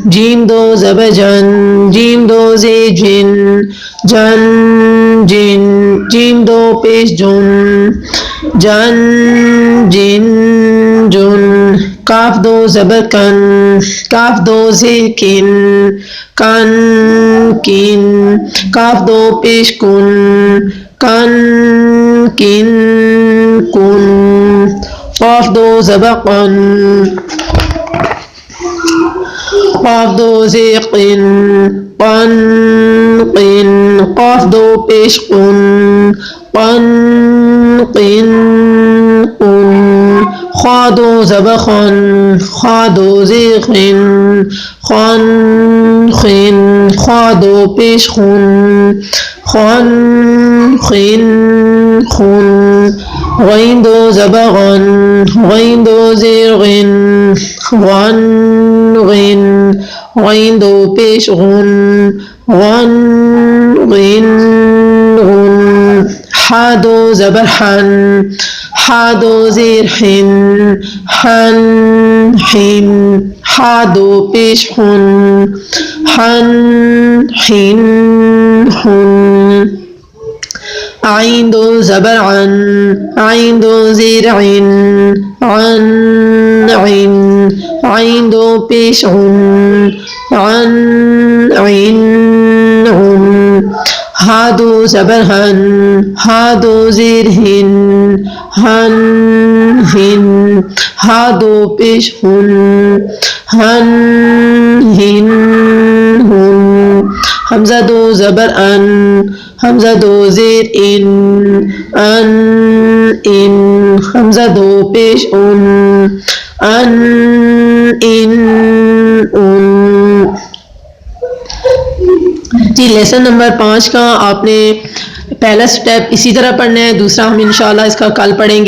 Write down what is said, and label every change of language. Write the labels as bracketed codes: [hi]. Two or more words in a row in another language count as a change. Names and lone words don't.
[hi] जीम दो ज़बर जन, जीम दो जे जिन, जन जिन। जीम दो पेश जुन, जन जिन जुन। काफ दो ज़बर कन, काफ दो जे किन, कन किन। काफ दो पेश कुन, कन किन कुन। काफ दो ज़बर कन, काफ दो जे किन, कन किन। काफ दो पेश कुन, कन किन कुन। खा दो ज़बर खन, खा दो जे खिन, खन खिन। खा दो पेश खुन, खन खिन खुन। गैन दो ज़बर गन, गैन दो ज़ेर गिन, गन गिन। गैन दो पेश गुन, गन गिन गुन। हा दो ज़बर हन, हा दो ज़ेर हिन, हन हिन। हा दो पेश हुन, हन हिन हुन। आइन दो ज़बर अन, आइन दो ज़ेर इन, अन इन। आइन दो पेश उन, अन इन उन। हा दो ज़बर हन, हा दो ज़ेर हिन, हन हिन। हा दो पेश हुन, हन हिन हुन। हमज़ा दो ज़बर अन, हमज़ा दो ज़ेर इन, अन इन। हमज़ा दो पेश उन, अन इन उन। जी [en] lesson number [hi] 5 का आपने पहला स्टेप इसी तरह पढ़ना है, दूसरा हम इंशाल्लाह इसका कल पढ़ेंगे।